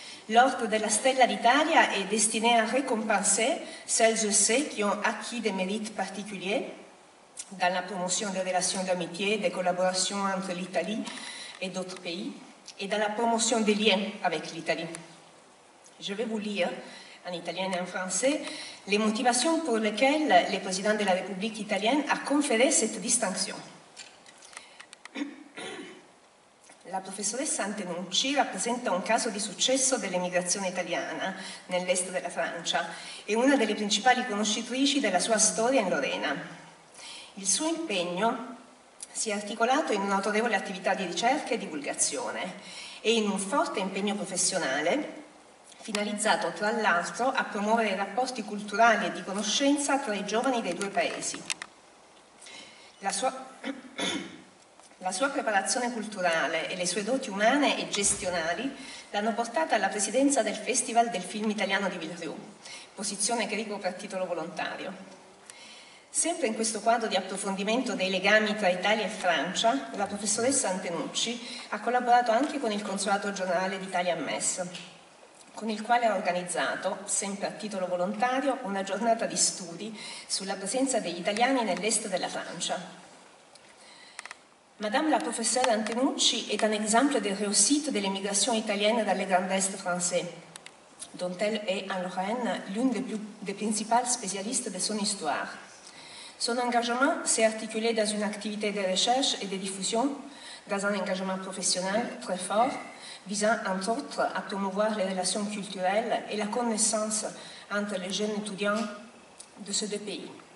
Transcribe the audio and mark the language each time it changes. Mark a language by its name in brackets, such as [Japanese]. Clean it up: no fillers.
[French] L'Ordre de la Stella d'Italia est destiné à récompenser celles et ceux qui ont acquis des mérites particuliers dans la promotion des relations d'amitié, des collaborations entre l'Italie et d'autres pays, et dans la promotion des liens avec l'Italie. Je vais vous lire en italien et en français, les motivations pour lesquelles le président de la République italienne a conféré cette distinction. [Italian] La professoressa Antenucci rappresenta un caso di successo dell'emigrazione italiana nell'est della Francia e una delle principali conoscitrici della sua storia in Lorena. Il suo impegno si è articolato in un'autorevole attività di ricerca e divulgazione e in un forte impegno professionale finalizzato tra l'altro a promuovere i rapporti culturali e di conoscenza tra i giovani dei due paesi. La sua preparazione culturale e le sue doti umane e gestionali l'hanno portata alla presidenza del Festival del film italiano di Villerieu, posizione che ricopre a titolo volontario. Sempre in questo quadro di approfondimento dei legami tra Italia e Francia, la professoressa Antenucci ha collaborato anche con il Consolato Generale d'Italia a Metz, con il quale ha organizzato, sempre a titolo volontario, una giornata di studi sulla presenza degli italiani nell'est della Francia. [French] Madame la professeure Antenucci est un exemple de réussite de l'émigration italienne dans le Grand Est français, dont elle est en Lorraine l'une des principales spécialistes de son histoire. Son engagement s'est articulé dans une activité de recherche et de diffusion, dans un engagement professionnel très fort, visant entre autres à promouvoir les relations culturelles et la connaissance entre les jeunes étudiants de ces deux pays.